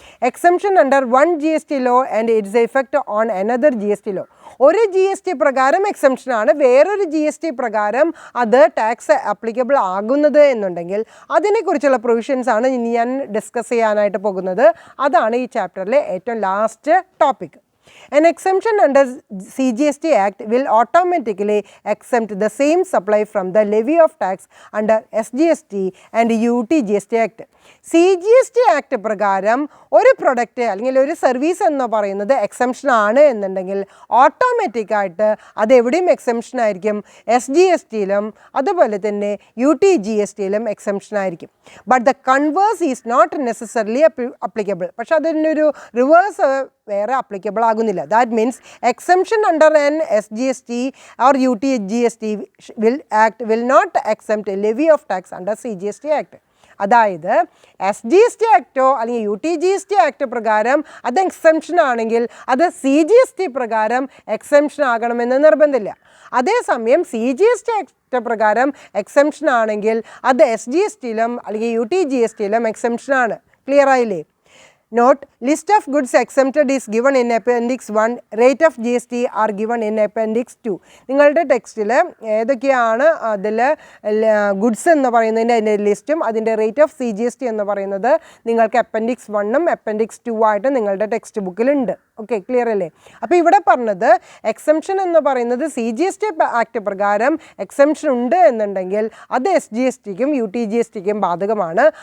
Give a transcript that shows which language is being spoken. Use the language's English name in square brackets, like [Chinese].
[English] Exemption under one GST law and its effect on another GST law. [Malayalam] ഒരു GST പ്രകാരം എക്സംഷനാണ്, വേറൊരു GST പ്രകാരം അത് ടാക്സ് ആപ്ലിക്കബിൾ ആകുന്നത് എന്നുണ്ടെങ്കിൽ അതിനെക്കുറിച്ചുള്ള പ്രൊവിഷൻസ് ആണ് ഇനി ഞാൻ ഡിസ്കസ് ചെയ്യാനായിട്ട് പോകുന്നത്. അതാണ് ഈ ചാപ്റ്ററിലെ ഏറ്റവും last topic. [English] An exemption under CGST Act will automatically exempt the same supply from the levy of tax under SGST and UT GST Act. [Malayalam] CGST Act പ്രകാരം ഒരു പ്രൊഡക്റ്റ് അല്ലെങ്കിൽ ഒരു സർവീസ് എന്ന് പറയുന്നത് എക്സംഷൻ ആണ് എന്നുണ്ടെങ്കിൽ ഓട്ടോമാറ്റിക്കായിട്ട് അതെവിടെയും എക്സംഷൻ ആയിരിക്കും, SGSTയിലും അതുപോലെ തന്നെ UT GSTയിലും എക്സംഷൻ ആയിരിക്കും. [English] But the converse is not necessarily applicable. [Malayalam] പക്ഷെ അതിനൊരു റിവേഴ്സ് വേറെ അപ്ലിക്കബിൾ ആകുന്നില്ല. [English] That means exemption under an SGST or UT GST will not exempt a levy of tax under CGST Act. [Malayalam] അതായത് SGST ആക്റ്റോ അല്ലെങ്കിൽ UT GST act പ്രകാരം അത് exemption ആണെങ്കിൽ അത് CGST പ്രകാരം എക്സംഷൻ ആകണമെന്ന് നിർബന്ധമില്ല. അതേസമയം CGST ആക്ട് പ്രകാരം എക്സംഷൻ ആണെങ്കിൽ അത് SGSTയിലും അല്ലെങ്കിൽ UT GSTയിലും എക്സംഷൻ ആണ്. ക്ലിയർ ആയില്ലേ? [English] Note, list of goods exempted is given in Appendix 1. Rate of GST are given in Appendix 2. [Malayalam] നിങ്ങളുടെ ടെക്സ്റ്റിൽ ഏതൊക്കെയാണ് അതിൽ ഗുഡ്സ് എന്ന് പറയുന്നതിൻ്റെ അതിൻ്റെ ലിസ്റ്റും അതിൻ്റെ റേറ്റ് ഓഫ് CGST എന്ന് പറയുന്നത് നിങ്ങൾക്ക് Appendix 1ഉം Appendix 2 ആയിട്ട് നിങ്ങളുടെ ടെക്സ്റ്റ് ബുക്കിലുണ്ട്. ഓക്കെ, ക്ലിയർ അല്ലേ? അപ്പോൾ ഇവിടെ പറഞ്ഞത് എക്സംഷൻ എന്ന് പറയുന്നത് CGST ആക്ട് പ്രകാരം എക്സംഷൻ ഉണ്ട് എന്നുണ്ടെങ്കിൽ അത് SGSTക്കും UT GSTക്കും ബാധകമാണ്.